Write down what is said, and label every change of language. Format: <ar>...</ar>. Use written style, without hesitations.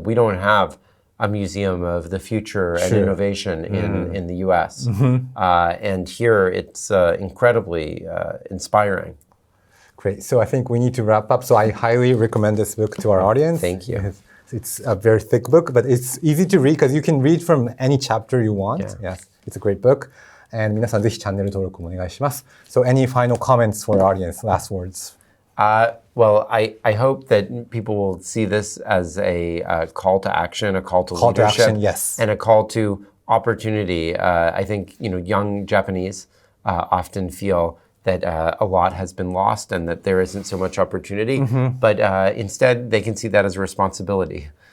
<en>We don't have a museum of the future and innovation in the U.S. And here it's incredibly inspiring. Great. So I think we need to wrap up. So I highly recommend this book to our audience. Thank you. It's a very thick book, but it's easy to read because you can read from any chapter you want. Yes, it's a great book. And</en> <ja>皆さんぜひチャンネル登録もお願いします。</ja> <en>So any final comments for our audience? Last words. Well, I hope that people will see this as a call to action, a call to leadership, yes. and a call to opportunity. I think young Japanese often feel that a lot has been lost and that there isn't so much opportunity, but instead they can see that as a responsibility.</en>